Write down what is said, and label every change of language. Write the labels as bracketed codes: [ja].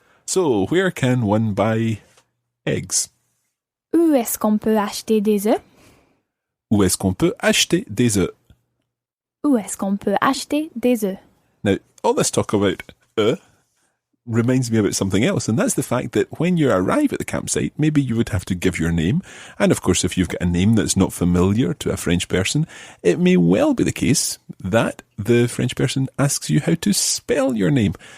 [en] So, where can one buy eggs? [fr] Où est-ce qu'on peut acheter des œufs? Où est-ce qu'on peut acheter des œufs? Où est-ce qu'on peut acheter des œufs? [en] Now, all this talk about reminds me about something else, and that's the fact that when you arrive at the campsite, maybe you would have to give your name. And of course, if you've got a name that's not familiar to a French person, it may well be the case that the French person asks you how to spell your name.